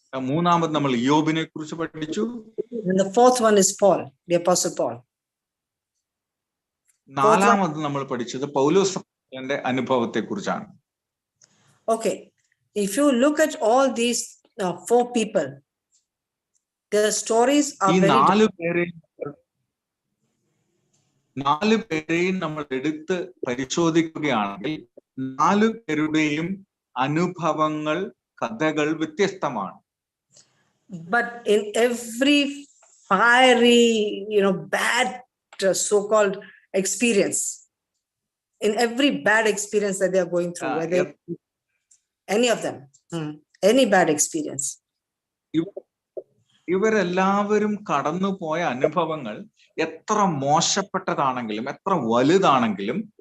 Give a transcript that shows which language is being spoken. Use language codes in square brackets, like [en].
[ml] മൂന്നാമത് നമ്മൾ യോബിനെ കുറിച്ച് പഠിച്ചു. [en] And the fourth one is Paul, the Apostle Paul. [ml] നാലാമത് നമ്മൾ പഠിച്ചത് പൗലോസിന്റെ അനുഭവത്തെ കുറിച്ചാണ്. [en] Okay, if you look at all these 4 people, their stories are [ml] ഈ [en] very [ml] 4 പേരെയും നമ്മൾ എടുത്ത് പരിശോധിക്കുകയാണെങ്കിൽ 4 പേരുടെയും അനുഭവങ്ങൾ, കഥകൾ വ്യത്യസ്തമാണ്. [en] But in every fiery, bad so-called experience, in every bad experience that they are going through, whether any of them, any bad experience, [ml] ഇവരെല്ലാവരും കടന്നുപോയ അനുഭവങ്ങൾ എത്ര മോശപ്പെട്ടതാണെങ്കിലും എത്ര വലുതാണെങ്കിലും